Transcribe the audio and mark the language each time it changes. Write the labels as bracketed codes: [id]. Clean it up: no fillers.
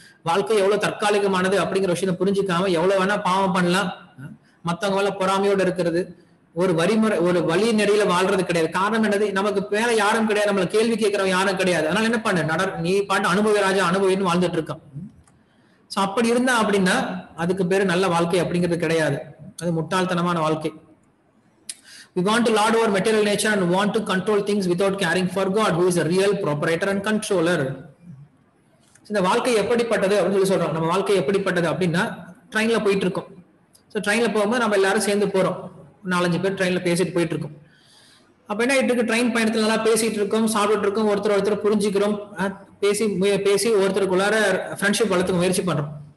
[ta] வாழ்க்கை எவ்வளவு தற்காலிகமானது அப்படிங்கிற விஷயத்தை புரிஞ்சுக்காம எவ்வளவு வேணா பாவம் பண்ணலாம், மத்தவங்க மேல பொறாமையோட இருக்கிறது, ஒரு வழி நெறியில வாழ்றது கிடையாது. காரணம் என்னது? நமக்கு மேல யாரும் கிடையாது, நம்மள கேள்வி கேட்கிறவங்க யாரும் கிடையாது. அதனால என்ன பண்ண, நீ பாட்டு அனுபவ ராஜா அனுபவின்னு வாழ்ந்துட்டு இருக்கான். சோ அப்படி இருந்தா அப்படின்னா அதுக்கு பேரு நல்ல வாழ்க்கை அப்படிங்கிறது கிடையாது, அது முட்டாள்தனமான வாழ்க்கை. [en] We want to lord over material nature and want to control things without caring for God, who is a real proprietor and controller. [ta] இந்த வாழ்க்கை எப்படிப்பட்டது அப்படின்னு சொல்லி சொல்றோம். நம்ம வாழ்க்கை எப்படிப்பட்டது அப்படின்னா ட்ரெயின்ல போயிட்டு இருக்கோம். ஸோ ட்ரெயின்ல போகும்போது நம்ம எல்லாரும் சேர்ந்து போறோம், 4-5 பேர் ட்ரெயின்ல பேசிட்டு போயிட்டு இருக்கோம். அப்ப என்ன ஆயிட்டு இருக்கு, ட்ரெயின் பயணத்துல நல்லா பேசிட்டு இருக்கோம், சாப்பிட்டு இருக்கோம், ஒருத்தர் புரிஞ்சுக்கிறோம், பேசி ஒருத்தருக்குள்ளார ஃப்ரெண்ட்ஷிப் வளர்த்துக்க முயற்சி பண்றோம்.